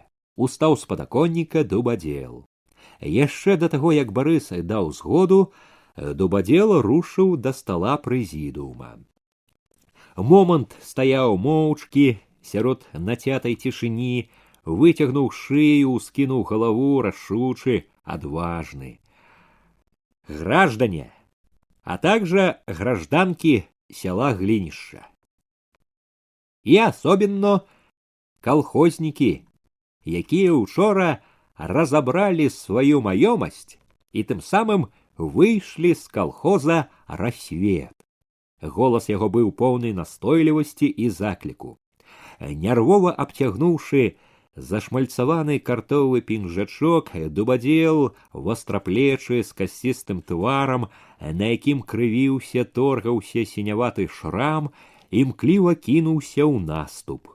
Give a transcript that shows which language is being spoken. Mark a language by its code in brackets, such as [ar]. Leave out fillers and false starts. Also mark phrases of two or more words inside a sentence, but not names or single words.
[be] — устаў з падаконніка Дубадзел. Яшчэ да таго, як Барыс даў згоду, Дубадзел рушыў да стала прэзідыума. Момант стаяў моўчкі сярод нацятай цішыні, выцягнуў шыю, ускінуў галаву, рашучы, адважны. [ru] «Граждане, а также гражданки села Глинища. И особенно колхозники, [be] якія учора [ru] разобрали свою маёмасць и тем самым вышли с колхоза «Рассвет». [be] Голос яго быў поўны настойлівасці і закліку. Нервова абцягнуўшы зашмальцаваны картовы пінжачок, Дубадзел, востраплечы, з касцістым тварам, на якім крывіўся, торгаўся сіняваты шрам, імкліва кінуўся ў наступ.